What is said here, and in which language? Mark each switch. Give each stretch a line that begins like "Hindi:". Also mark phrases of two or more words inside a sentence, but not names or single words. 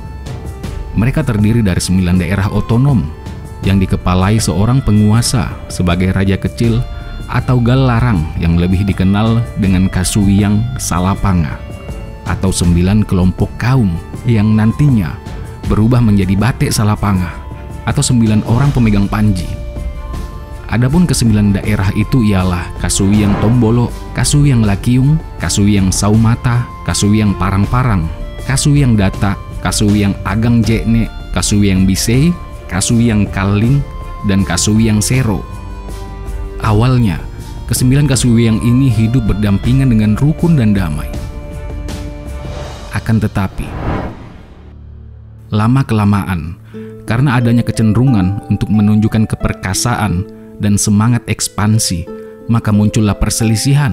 Indonesian: Mereka terdiri dari 9 daerah otonom yang dikepalai seorang penguasa sebagai raja kecil atau Gallarang yang lebih dikenal dengan Kasuwiang Salapanga, atau 9 kelompok kaum yang nantinya berubah menjadi Batek Salapanga atau 9 orang pemegang panji. Adapun ke-9 daerah itu ialah Kasuwiang Tombolo, Kasuwiang Lakiung, Kasuwiang Saumata, Kasuwiang Parang-Parang, Kasuwiang Data, Kasuwiang Agang Jekne, Kasuwiang Bisei, Kasuwiang Kaling, dan Kasuwiang Sero. Awalnya, ke-9 Kasuwiang ini hidup berdampingan dengan rukun dan damai. Akan tetapi, lama-kelamaan, karena adanya kecenderungan untuk menunjukkan keperkasaan dan semangat ekspansi, maka muncullah perselisihan.